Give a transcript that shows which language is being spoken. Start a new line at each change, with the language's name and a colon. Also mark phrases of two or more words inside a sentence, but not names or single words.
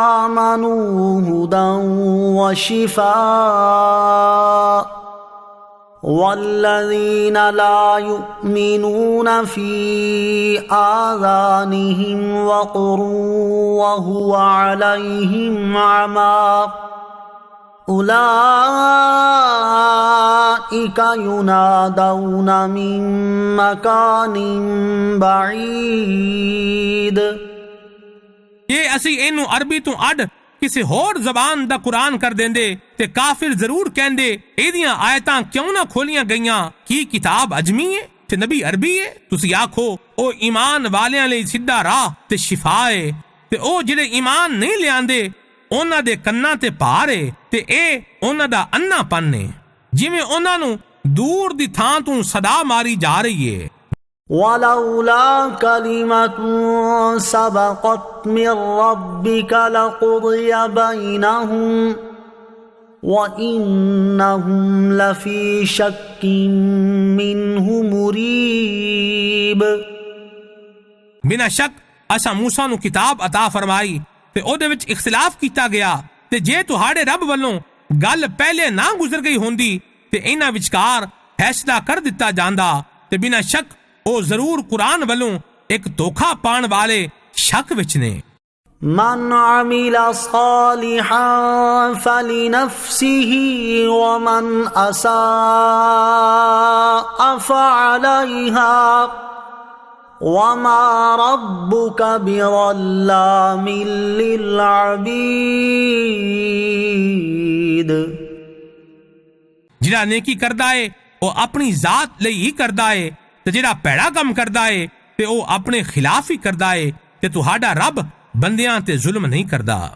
Arabic: آمَنُوا هُدًى وَشِفَاءٌ والذين لا يؤمنون في آذانهم وقر وهو عليهم عمى أولئك ينادون من مكان بعيد۔
Punjabi: یہ اسی اینو عربی تو اڈ کسی ہور زبان دا قرآن کر دیندے تے کافر ضرور کہندے ایدیاں آیتاں کیوں نہ کھولیاں گئیاں کی کتاب اجمی ہے تے نبی عربی ہے۔ تسی آکھو او ایمان والیاں لئی سیدھا راہ تے شفا ہے، تے او جڑے ایمان نہیں لیاندے انہاں دے کناں تے پار ہے تے اے انہاں دا انا پن ہے، جویں انہاں نوں دور دی تھاں تو صدا ماری جا رہی ہے۔
Arabic: ولولا كلمة سبقت من ربك لقضي بينهم وإنهم لفي شك منه مريب۔
Punjabi: بنا شک اسا موسیٰ نو کتاب عطا فرمائی تے او دے وچ اختلاف کیتا گیا، تے جے تہاڈے رب والوں گل پہلے نہ گزر گئی ہوندی تے انہاں وچکار فیصلہ کر دتا جاندا، تے بنا شک او ضرور قرآن والوں ایک دھوکھا پان والے شک وچ نے۔
Arabic: من عمل صالحا فلنفسه ومن اساء فعليها وما ربك بظلام للعبید۔
Punjabi: جڑا نیکی کردا ہے او اپنی ذات لئی ہی کردا ہے، تے جڑا پیڑا کم کردا ہے تے او اپنے خلاف ہی کردا ہے، تے تہاڈا رب بندیاں تے ظلم نہیں کردا۔